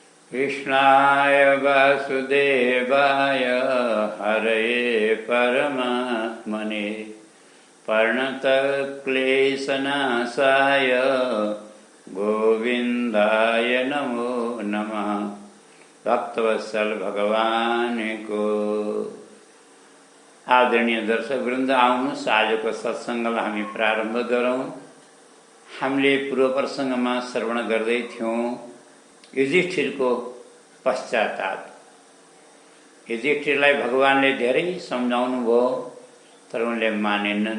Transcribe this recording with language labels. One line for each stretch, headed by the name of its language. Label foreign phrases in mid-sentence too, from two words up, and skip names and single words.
Sanskrit: कृष्णाय वासुदेवाय हरये परमात्मने प्रणतक्लेशनाशाय गोविंदाय नमो नमः।
Nepali: भक्तवत्सल भगवान को आदरणीय दर्शक वृन्द, आउनुहोस् आजको सत्सङ्गलाई हामी प्रारम्भ गरौँ। हामीले पूर्व प्रसङ्गमा श्रवण गर्दै थियौँ युधिष्ठिरको पश्चाताप। युधिष्ठिरलाई भगवानले धेरै सम्झाउनु भयो, तर उनले मानेनन्।